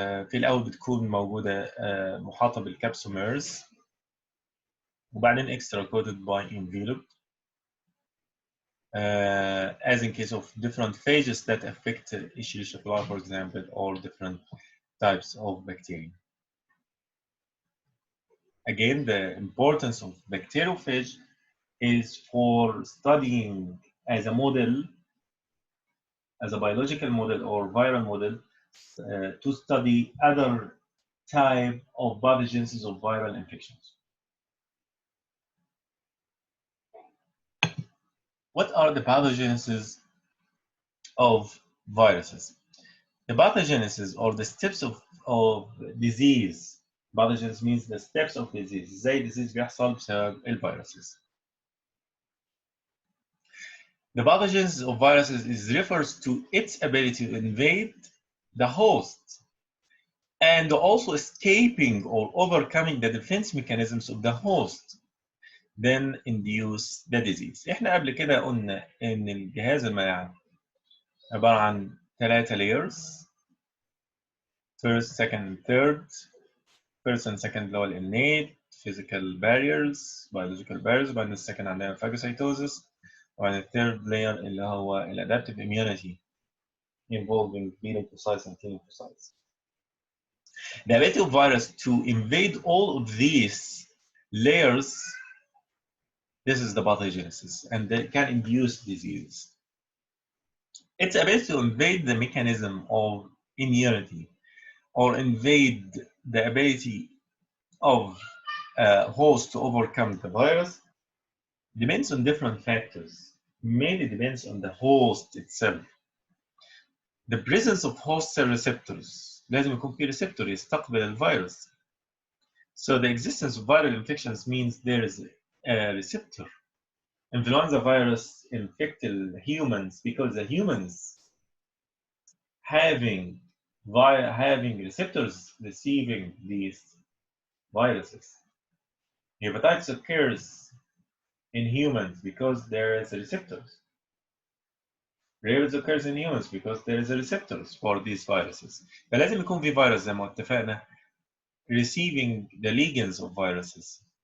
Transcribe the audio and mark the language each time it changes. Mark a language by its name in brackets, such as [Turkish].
[Arabic] في الأول بتكون موجودة محاطة بالكابسوميرز, وبعدين [English] extra coated by enveloped. As in case of different phages that affect Escherichia coli, for example, or different types of bacteria. again, the importance of bacteriophage is for studying as a model, as a biological model or viral model, to study other type of pathogenesis of viral infections. What are the pathogenesis of viruses? The pathogenesis or the steps of disease. Pathogenesis means the steps of disease. [Arabic] ازاي disease بيحصل بسبب الفيروسز. [English] The pathogenesis of viruses is refers to its ability to invade the host and also escaping or overcoming the defense mechanisms of the host, then induce the disease. [Arabic] احنا قبل كده قلنا ان الجهاز المناعي عبارة عن 3 layers: [English] first, second, third. first and second [Arabic] اللي هو [English] innate physical barriers, biological barriers. [Arabic] وبعدين السكند عندنا phagocytosis. وبعدين [English] الثird layer [Arabic] اللي هو [English] adaptive immunity involving B lymphocytes and T lymphocytes. The ability of virus to invade all of these layers, this is the pathogenesis, and they can induce disease. Its ability to invade the mechanism of immunity or invade the ability of host to overcome the virus depends on different factors. Mainly depends on the host itself. The presence of host cell receptors. [Arabic] لازم يكون في receptor يستقبل الفيروس. [English] So the existence of viral infections means there is a receptor. Influenza virus infect humans because the humans having receptors receiving these viruses. Hepatitis occurs in humans because there is receptors. Rabies occurs in humans because there is receptors for these viruses. [Arabic] فلازم يكون في فيروس زي ما اتفقنا [English] receiving the ligands of viruses.